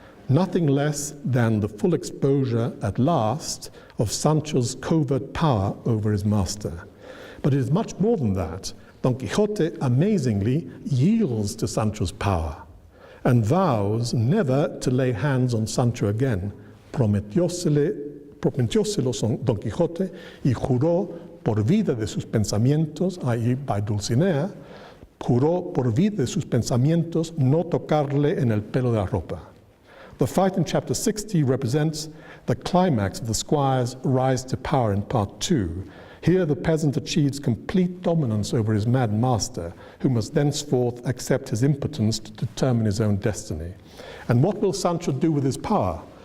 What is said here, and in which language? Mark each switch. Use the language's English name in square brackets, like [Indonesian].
[English] Nothing less than the full exposure at last of Sancho's covert power over his master. But it is much more than that. Don Quixote amazingly yields to Sancho's power and vows never to lay hands on Sancho again. [Spanish] Prometióselo Don Quixote y juró por vida de sus pensamientos, i.e. [English] by Dulcinea, [Spanish] juró por vida de sus pensamientos no tocarle en el pelo de la ropa. [English] The fight in chapter 60 represents the climax of the squire's rise to power in part 2. Here the peasant achieves complete dominance over his mad master, who must thenceforth accept his impotence to determine his own destiny. And what will Sancho do with his power?